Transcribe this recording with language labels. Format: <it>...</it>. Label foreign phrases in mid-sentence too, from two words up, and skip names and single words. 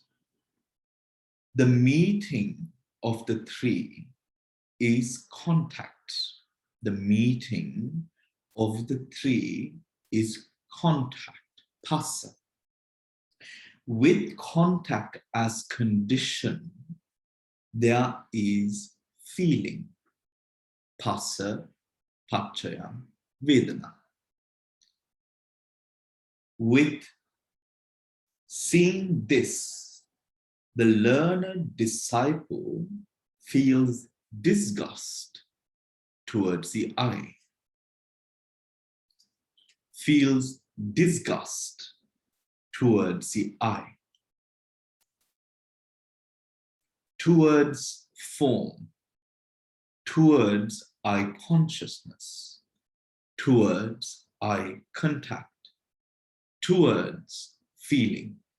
<en>The meeting of the three is contact. The meeting of the three is contact, phassa. With contact as condition, there is feeling,</en> <pi>phassa, paccaya, vedana.</pi> <en>With seeing this, the learned disciple feels disgust towards the I, feels disgust towards the I, towards form, towards I consciousness, towards I contact, towards feeling.</en>